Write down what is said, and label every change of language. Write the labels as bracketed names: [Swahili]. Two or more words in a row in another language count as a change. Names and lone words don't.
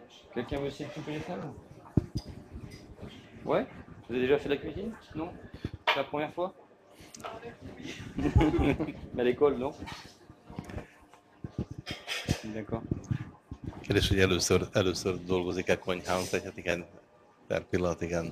[French] Quelqu'un veut essayer de couper les flammes? Ouais? Vous avez déjà fait de la cuisine? Non? C'est la première fois? À l'école, non? D'accord. [Hungarian] Kérdés, hogy először dolgozik-e konyhán, tehát hát igen, per pillanat igen.